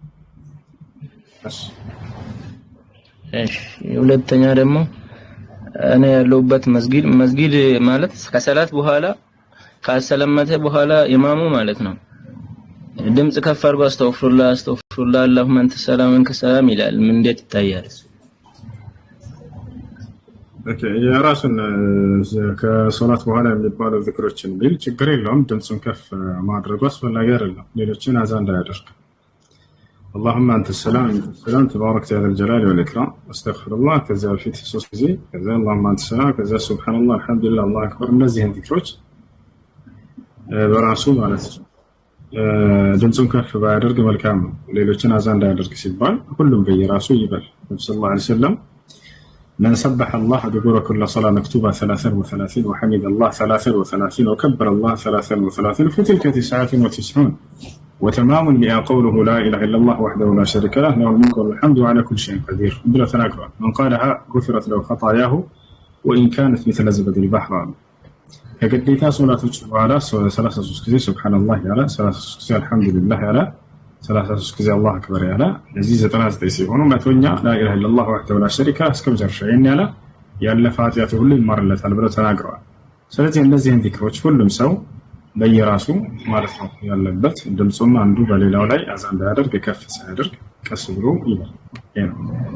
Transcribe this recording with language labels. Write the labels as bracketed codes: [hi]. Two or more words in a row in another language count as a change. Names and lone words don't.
[am] እሺ ሁለተኛ ደግሞ እኔ ያለሁበት መስጊድ ማለት ከሰላት በኋላ ካሰለመተ በኋላ ኢማሙ ማለት ነው ድምጽ ከፍ አድርጎ [ar] استغفر الله اللهم أنت السلام ومنك السلام [am] ይላል። ምን እንዴት ይታያል? ኦኬ የራሱን ከሶላት በኋላ የሚባለው ዝክሮችን ቢል ችግር የለውም። ድምጹን ከፍ ማድረጉ አስፈላጊ አይደለም። ሌሎችን አዛ እንዳያደርግ [ar] اللهم انت السلام انت السلام تبارك يا ذا الجلال والاكرام استغفر الله كذا في [am] ሶስት ጊዜ ከዛ [ar] اللهم انت السلام [am] ከዛ [ar] سبحان الله الحمد لله الله اكبر [am] እነዚህን ዚክሮች በራሱ ማለት ነው ድምጹን ከፍ ባያደርግ መልካም ነው። ሌሎችን አዛ እንዳያደርግ ሲባል ሁሉም በየራሱ ይበል። ነብዩ [ar] صلى الله عليه وسلم من سبح الله دبر كل صلاة مكتوبة 33 وحمد الله 33 وكبر الله 33 فتلك 99 وتمام بها قوله لا إله إلا الله وحده لا شريك له له الملك والحمد على كل شيء قدير. بلا تناقض من قالها غفرت له خطاياه وإن كانت مثل زبد البحر. [am] ከግዴታ ሶላቶች በኋላ 33 ጊዜ ሱብሃንአላህ ያለ 33 ጊዜ አልሐምዱሊላህ ያለ 33 ጊዜ [ar] الله أكبر [am] ያለ እዚህ 99 ሲሆኑ መቶኛ [ar] لا إله إلا الله وحده لا شريك له [am] እስከ መጨረሻ ይሄን ያለ ያለፈ ኃጢአቱ ሁሉ ይማርለታል ብለው ተናግረዋል። ስለዚህ እነዚህን ዚክሮች ሁሉም ሰው በየራሱ ማለት ነው ያለበት። ድምጹም አንዱ በሌላው ላይ አዛ እንዳያደርግ ከፍ ሳያደርግ ቀስ ብሎ ይበል። ይሄ ነው።